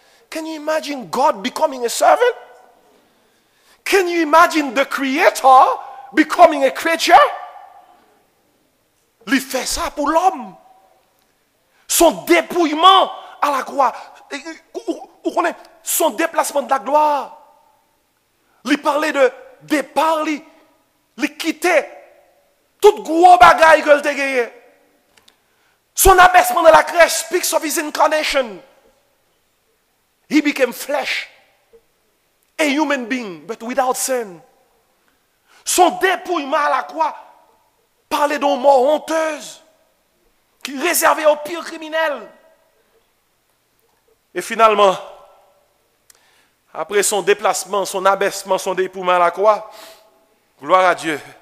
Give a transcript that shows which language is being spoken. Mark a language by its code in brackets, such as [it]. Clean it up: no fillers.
[en] Can you imagine God becoming a servant? Can you imagine the Creator becoming a creature? [fr] Il fait ça pour l'homme. Son dépouillement à la croix. Vous connaissez son déplacement de la gloire. Il parlait de départ, il quittait tout gros bagaille que il a gagné. Son abaissement de la crèche [en] speaks of his incarnation. He became flesh, a human being, but without sin. [fr] Son dépouillement à la croix parlait d'une mort honteuse, qui réservait aux pires criminels. Et finalement, après son déplacement, son abaissement, son dépouillement à la croix, gloire à Dieu.